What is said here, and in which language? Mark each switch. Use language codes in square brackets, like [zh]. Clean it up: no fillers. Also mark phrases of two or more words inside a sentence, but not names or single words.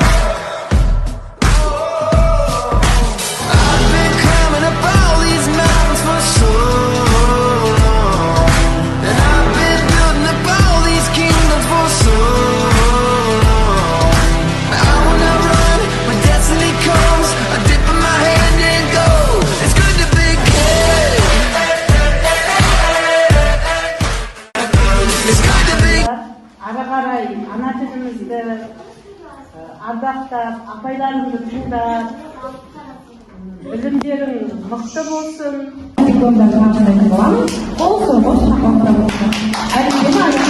[en] I've been climbing up all these mountains for so long, and I've been building up all these kingdoms for so long. Now when I run, when destiny comes, I dip in my hand and go. It's good to be good. It's good to be. [kk] Ара қарай ана тілімізді ардақтап, апайларымды тыңдап, білімдерің мықты болсын. Ол соғыс шақыртып